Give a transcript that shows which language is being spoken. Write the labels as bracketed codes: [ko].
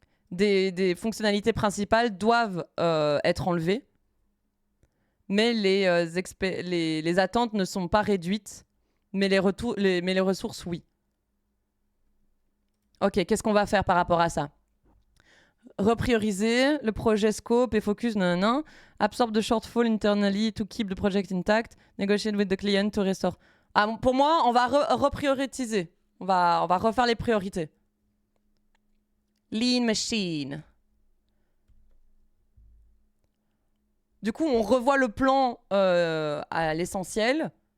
[fr] Des fonctionnalités principales doivent être enlevées, mais les attentes ne sont pas réduites, mais les ressources, oui. Ok, qu'est-ce qu'on va faire par rapport à ça? Reprioriser le projet scope et focus, nanana. [en] Absorb the shortfall internally to keep the project intact. Negotiate with the client to restore. [fr] Ah, pour moi, on va reprioriser. On va refaire les priorités. [en] Lean machine. [fr] Du coup, on revoit le plan à l'essentiel.